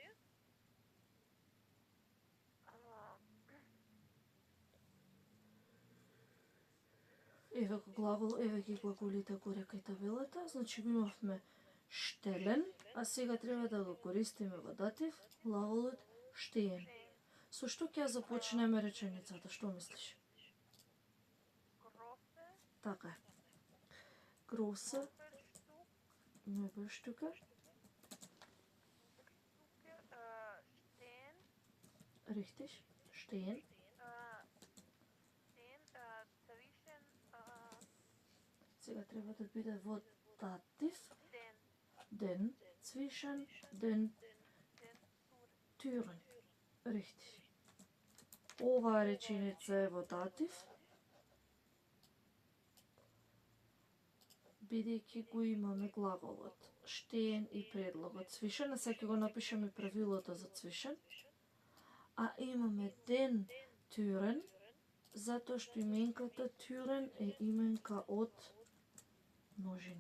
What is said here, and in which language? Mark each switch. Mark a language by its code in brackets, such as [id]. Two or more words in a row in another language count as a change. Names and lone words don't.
[mk] Еве го глагол, еве ги глаголите горе кај табелата. Значи го имавме штелен, а сега треба да го користиме во датив, глаголот штеен. Со што ќе ја започнеме реченицата, што мислиш? [de] Große [mk] Така е. [de] Große Möbelstücke Möbelstücke, stehen, richtig, stehen, zwischen [mk] сега треба да биде во датив, [de] den zwischen den Türen, richtig. [mk] Оваа реченица е во датив, бидејќи го имаме глаголот stehen и предлогот zwischen, а сега ќе го напишеме правилото за zwischen, а имаме [de] den Türen, [mk] затоа што именката Türen е именка од множина.